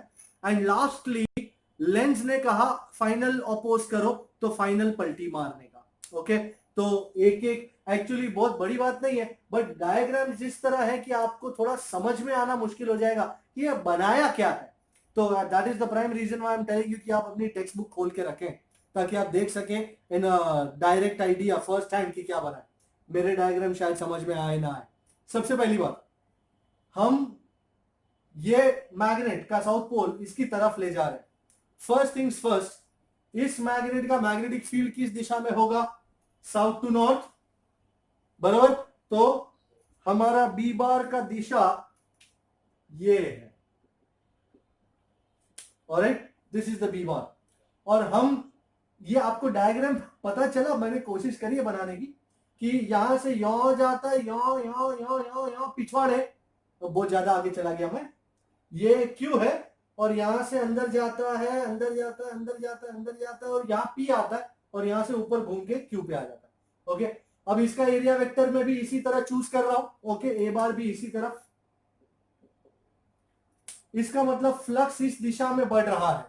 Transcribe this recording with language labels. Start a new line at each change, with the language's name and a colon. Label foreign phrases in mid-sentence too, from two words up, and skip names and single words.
English: and lastly,
Hindi: लेंस ने कहा
English: final oppose
Hindi: करो, तो फाइनल पलटी मारने का। ओके, तो एक एक एक्चुअली बहुत बड़ी बात नहीं है,
English: but diagram
Hindi: जिस तरह है कि आपको थोड़ा समझ में आना मुश्किल हो जाएगा कि ये बनाया क्या है। तो
English: that is the prime reason why I am telling you
Hindi: कि आप अपनी
English: text book
Hindi: खोल के रखें ताकि आप देख सकें
English: in direct idea first hand
Hindi: की क्या बना है। मेरे डायग्राम शायद समझ में आए ना आए। सबसे पहली बात, हम ये मैग्नेट का
English: south pole
Hindi: इसकी तरफ ले जा रहे हैं।
English: first things first,
Hindi: इस मैग्नेट का
English: magnetic field
Hindi: किस दिशा में होगा,
English: south to north.
Hindi: बराबर, तो हमारा
English: B bar
Hindi: का दिशा ये है।
English: Alright, this is the B bar.
Hindi: और हम, ये आपको डायग्राम पता चला, मैंने कोशिश करी है बनाने की कि यहां से यो जाता है, यो यो यो यो यो पिछवाड़ है, तो बहुत ज्यादा आगे चला गया मैं। ये क्यू है और यहां से अंदर जाता है, अंदर जाता है, अंदर जाता है, अंदर जाता है, और यहाँ पी आता है और यहां से ऊपर घूम के क्यू पे आ जाता है। ओके, अब इसका
English: area vector
Hindi: में भी इसी तरह चूज कर रहा हूं। ओके,
English: A bar
Hindi: भी इसी तरफ, इसका मतलब फ्लक्स इस दिशा में बढ़ रहा है।